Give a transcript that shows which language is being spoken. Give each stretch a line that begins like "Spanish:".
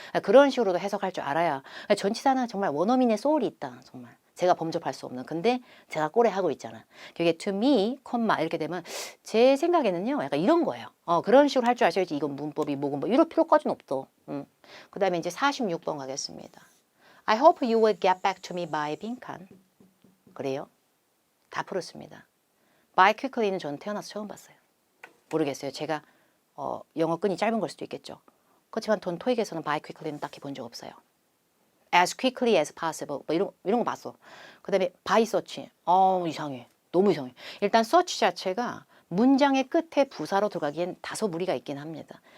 Korean: 그런 식으로도 해석할 줄 알아야 전치사는 정말 원어민의 소울이 있다. 정말. 제가 범접할 수 없는. 근데 제가 꼬레하고 있잖아. 그게
English: to me,
Korean: 콤마 이렇게 되면 제 생각에는요. 약간 이런 거예요. 그런 식으로 할 줄 아셔야지 이건 문법이 뭐고 뭐 이럴 필요까지는 없어. 그 다음에 이제 46번 가겠습니다.
English: I hope you will get back to me by
Korean: 빈칸. 그래요? 다 풀었습니다. by quickly는 저는 태어나서 처음 봤어요. 모르겠어요. 제가 영어 끈이 짧은 걸 수도 있겠죠. 그렇지만 돈 토익에서는 by quickly는 딱히 본 적 없어요.
English: as quickly as possible
Korean: 뭐 이런 거 봤어. 그 다음에 by search. 이상해. 너무 이상해. 일단 search 자체가 문장의 끝에 부사로 들어가기엔 다소 무리가 있긴 합니다.